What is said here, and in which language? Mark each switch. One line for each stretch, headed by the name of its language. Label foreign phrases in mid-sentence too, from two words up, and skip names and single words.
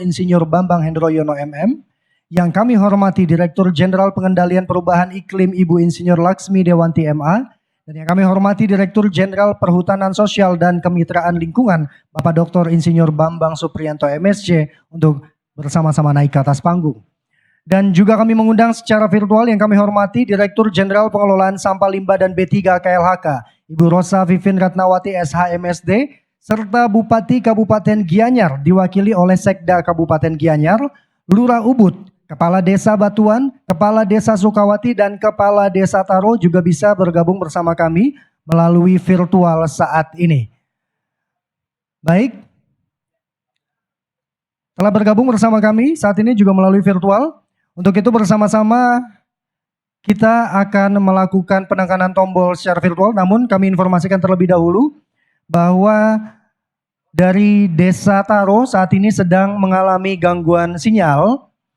Indonesian: Insinyur Bambang Hendroyono MM, yang kami hormati Direktur Jenderal Pengendalian Perubahan Iklim Ibu Insinyur Laksmi Dewanti MA, dan yang kami hormati Direktur Jenderal Perhutanan Sosial dan Kemitraan Lingkungan Bapak Dr. Insinyur Bambang Supriyanto MSc untuk bersama-sama naik ke atas panggung. Dan juga kami mengundang secara virtual yang kami hormati Direktur Jenderal Pengelolaan Sampah Limbah dan B3 KLHK Ibu Rosa Vivin Ratnawati SHMSD, serta Bupati Kabupaten Gianyar diwakili oleh Sekda Kabupaten Gianyar, Lurah Ubud, Kepala Desa Batuan, Kepala Desa Sukawati, dan Kepala Desa Taro juga bisa bergabung bersama kami melalui virtual saat ini. Baik, telah bergabung bersama kami saat ini juga melalui virtual. Untuk itu bersama-sama kita akan melakukan penekanan tombol secara virtual, namun kami informasikan terlebih dahulu bahwa dari Desa Taro saat ini sedang mengalami gangguan sinyal.